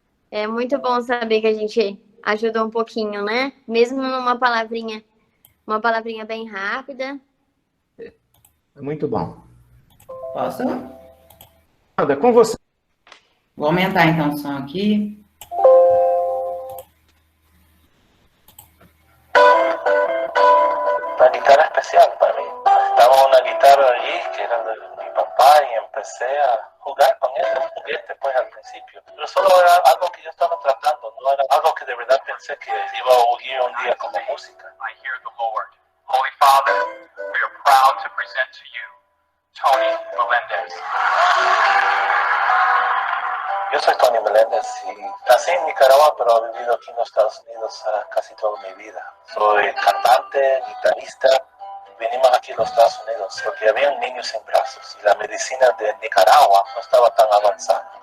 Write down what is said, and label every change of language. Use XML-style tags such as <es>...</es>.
<pt>É muito bom saber que a gente ajuda um pouquinho, né? Mesmo numa palavrinha bem rápida. É muito bom. Posso? Anda, com você. Vou aumentar então o som aqui.</pt> <es>Una guitarra especial para mí. Estaba una guitarra allí que era de mi papá y empecé a jugar con ese juguete pues al principio. Pero solo era algo que yo estaba tratando, no era algo que de verdad pensé que iba a oír un día como música.</es> <en>I hear the Lord. Holy Father, we are proud to present to you Tony Melendez.</en> <es>Yo soy Tony Meléndez y nací en Nicaragua, pero he vivido aquí en los Estados Unidos casi toda mi vida. Soy cantante, guitarrista. Vinimos aquí a los Estados Unidos porque había niños sin brazos y la medicina de Nicaragua no estaba tan avanzada.</es>